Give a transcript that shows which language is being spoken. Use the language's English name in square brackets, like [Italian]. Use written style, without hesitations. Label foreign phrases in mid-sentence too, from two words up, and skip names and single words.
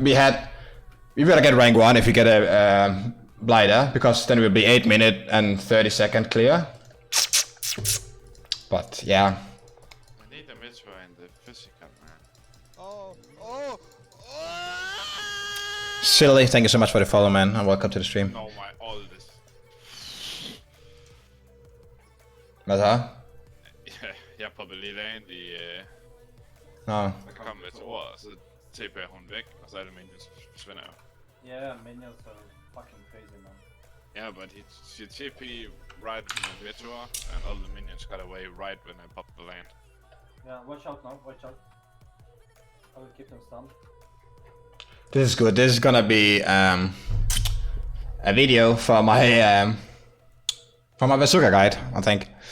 [English] We better get rank 1 if we get a Blighter, because then it will be 8 minutes and 30 seconds clear. But, yeah. We need a Mitra in the physical, man. Oh, oh, oh! Silly, thank you so much for the follow, man, and welcome to the stream. No, my all this. [Danish] Hvad så? Ja, jeg popper lige ind i... Nå. Så kommer med et ord, og så TP'er hun væk, og så er det minions forsvinder jo. [English] Yeah, minions are fucking crazy, man. Yeah, but she TP right in the Virtua, and all the minions got away right when I popped the land. Yeah, watch out now, watch out. I will keep them stunned. This is good. This is gonna be a video for my Bazooka guide, I think.